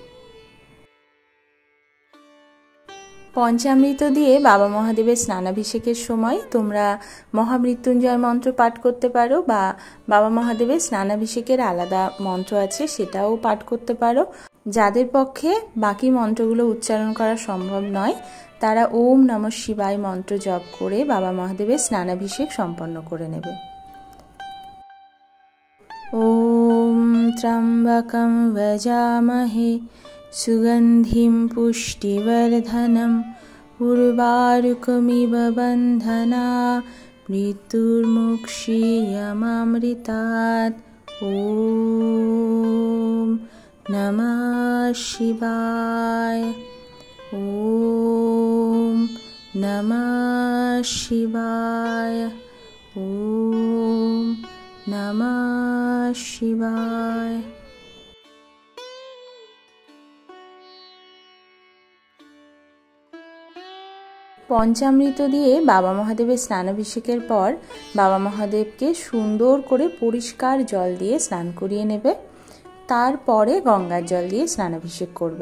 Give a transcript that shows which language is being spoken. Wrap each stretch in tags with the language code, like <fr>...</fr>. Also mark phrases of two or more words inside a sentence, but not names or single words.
<bn>পঞ্চামৃত দিয়ে বাবা মহাদেবের স্নানাভিষেকের সময় তোমরা মহামৃত্যুঞ্জয় মন্ত্র পাঠ করতে পারো, বা বাবা মহাদেবের স্নানাভিষেকের আলাদা মন্ত্র আছে সেটাও পাঠ করতে পারো। যাদের পক্ষে বাকি মন্ত্রগুলো উচ্চারণ করা সম্ভব নয় তারা ওম নমঃ শিবায় মন্ত্র জপ করে বাবা মহাদেবের স্নানাভিষেক সম্পন্ন করে নেবে।</bn> <sa>ॐ त्र्यम्बकं वजामहे सुगन्धिं पुष्टिवर्धनम् उर्वारुकमिव बन्धना मृत्युर्मुक्षीयमामृतात्। ॐ नमः शिवाय। ॐ नमः शिवाय। ॐ नमः शिवाय।</sa> <bn>পঞ্চামৃত দিয়ে বাবা মহাদেবের স্নানাভিষেকের পর বাবা মহাদেবকে সুন্দর করে পরিষ্কার জল দিয়ে স্নান করিয়ে নেবে। তারপরে গঙ্গার জল দিয়ে স্নানাভিষেক করবে।</bn>